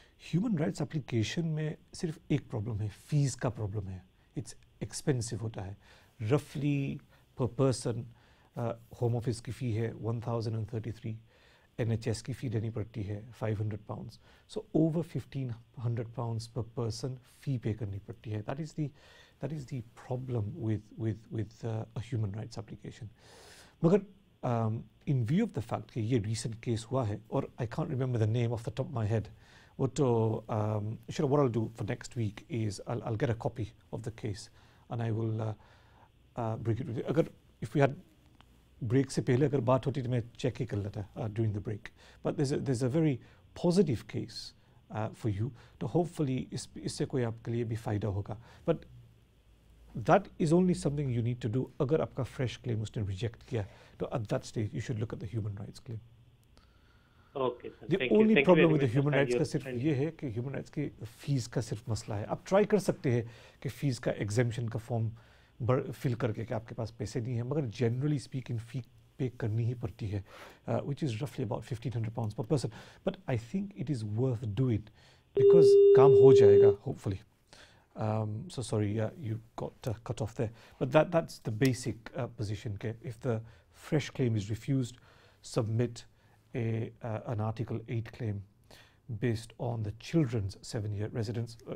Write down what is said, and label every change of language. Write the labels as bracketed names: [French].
[Hindi] Human rights application में सिर्फ एक प्रॉब्लम है, फ़ीस का प्रॉब्लम है. [English] it's expensive [Hindi] होता है. [English] रफली पर पर्सन [Hindi] होम ऑफिस की फ़ी है 1033, NHS की फ़ी देनी पड़ती है £500. [English] so over £1500 per person [Hindi] फ़ी पे करनी पड़ती है. [English] That is the problem with a human rights application. [Hindi] मगर [English] in view of the fact [Hindi] कि ये [English] recent case [Hindi] हुआ है और [English] I can't remember the name off the top of my head. What I'll do for next week is I'll get a copy of the case and I will bring it with you. [Hindi] अगर [English] if we had break [Hindi] से पहले अगर बात होती तो मैं check ही कर लेता [English] during the break. But there's a very positive case for you. [Hindi] तो [English] hopefully [Hindi] इससे कोई आपके लिए भी फ़ायदा होगा. [English] But that is only something you need to do. [Hindi] अगर आपका [English] fresh claim उसने reject [Hindi] किया तो [English] at that stage you should look at the human rights claim. Okay sir. The only problem with the human rights [Hindi] का सिर्फ ये है कि human rights की फीस का सिर्फ मसला है. आप ट्राई कर सकते हैं कि फ़ीस का एग्जेम्पशन का फॉर्म फिल करके कि आपके पास पैसे नहीं है मगर जनरली स्पीकिंग फ़ी पे करनी ही पड़ती है [English] which is roughly about £1500 per person. But I think it is worth doing because [Hindi] काम हो जाएगा [English] hopefully. So sorry, you got cut off there. But that's the basic position. Okay? If the fresh claim is refused, submit an Article 8 claim based on the children's 7-year residence.